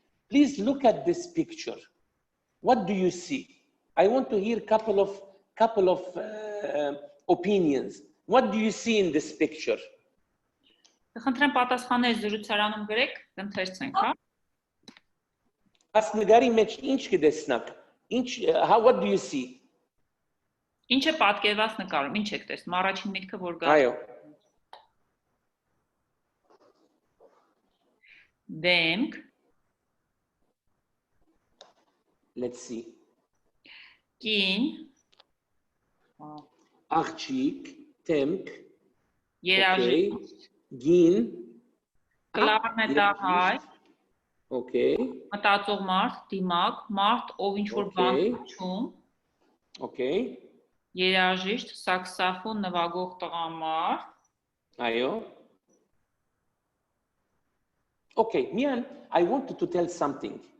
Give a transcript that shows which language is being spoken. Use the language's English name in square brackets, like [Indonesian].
[English] Please look at this picture. What do you see? I want to hear couple of opinions. What do you see in this picture? [Armenian] Խնդրեմ պատասխաններ զրուցարանում գրեք, ընթերցենք, հա։ Ասնգարի մեջ ինչ կտեսնաք? [English] What do you see? [Armenian] Ինչ է պատկերված նկարում, ինչ եք տեսնում, առաջին միտքը որ գա։ Այո։ Դեմք։ [English] Let's see. [Armenian] Կին։ Աղջիկ, դեմք։ Երաժիշտ։ Գին։ Կլարնետահար։ [English] Okay. [Armenian] Մտածող մարդ, դիմակ, մարդ, ով ինչ որ բան հիշում։ [English] Okay. [Armenian] Երաժիշտ, սաքսոֆոն նվագող տղամարդ։ [English] Այո։ Okay, Mian, I wanted to tell something.